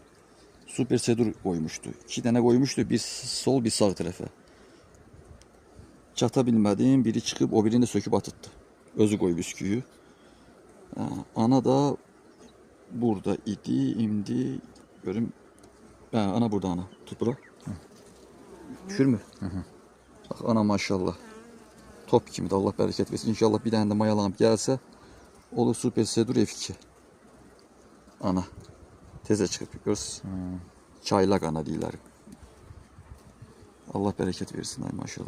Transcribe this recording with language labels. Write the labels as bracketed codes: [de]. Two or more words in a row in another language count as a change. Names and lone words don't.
[az] Super Sedur koymuştu. 2 dənə koymuştu. Bir sol, bir sağ tərəfə. Çata bilmədim. Biri çıxıb, o birini də söküb atıtdı. Özü koyub üsküyü. Ana da burada idi. İndi görüm. Ana burada ana. Tut bura. [tr] Düşür mü? Bak ana maşallah. Top kimi de Allah bereket versin. İnşallah bir tane de mayalanıp gelse olur Super Sedur F2. Ana. Teze çıkıp görürsün. [az] Çaylak ana deyirlər. [tr] Allah bereket versin ay maşallah.